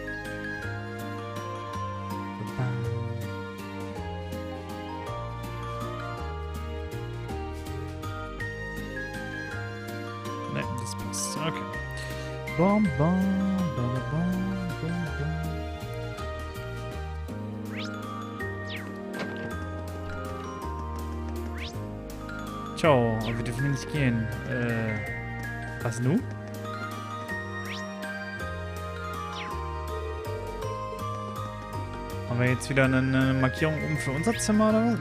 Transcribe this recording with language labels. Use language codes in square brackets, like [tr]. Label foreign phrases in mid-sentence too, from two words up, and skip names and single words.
[de] Ne, das passt. Okay. [pt] Bom, bom, bom, bom, bom, bom. [de] Ciao, aber wir dürfen nicht gehen. Was nun? Haben wir jetzt wieder eine Markierung oben für unser Zimmer oder was?